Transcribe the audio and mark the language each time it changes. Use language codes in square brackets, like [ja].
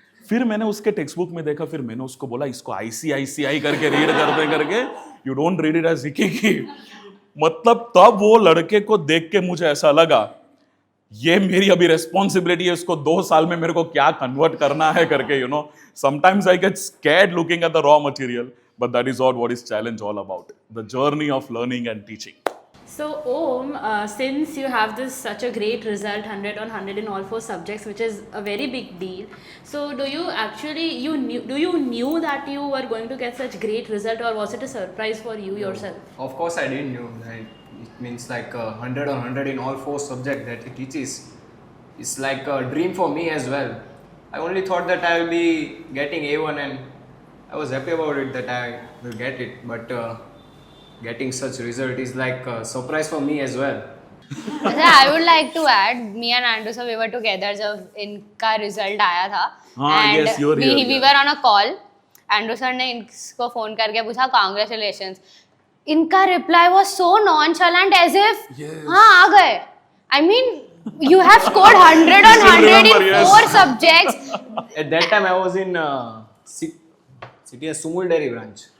[hi] फिर मैंने उसके टेक्स्ट बुक में देखा, फिर मैंने उसको बोला इसको आईसीआईसीआई करके रीड करके [en] You don't read it as icky. [hi] मतलब तब वो लड़के को देख के मुझे ऐसा लगा ये मेरी अभी रेस्पॉन्सिबिलिटी है, इसको 2 साल में मेरे को क्या कन्वर्ट करना है करके. [en] Sometimes I get scared looking at the raw material, but that is what is challenge all about, the journey of learning and teaching. So Om, since you have this such a great result, 100 on 100 in all 4 subjects, which is a very big deal. So do you knew that you were going to get such great result, or was it a surprise for you yourself? Of course, I didn't know that. It means like 100 on 100 in all 4 subjects that he teaches. It's like a dream for me as well. I only thought that I will be getting A1 and I was happy about it that I will get it, but getting such result is like a surprise for me as well. I would like to add, me and Andrew sir, we were together [hi] जब इनका result आया था. [en] And yes, you were here, we were on a call. [hi] Andrew sir ने इनको phone करके पूछा congratulations. [en] इनका reply was so nonchalant as if [hi] हाँ आ गए. [en] I mean, you have scored 100 on 100 in 4 subjects. At that time I was in City Sumul Dairy branch.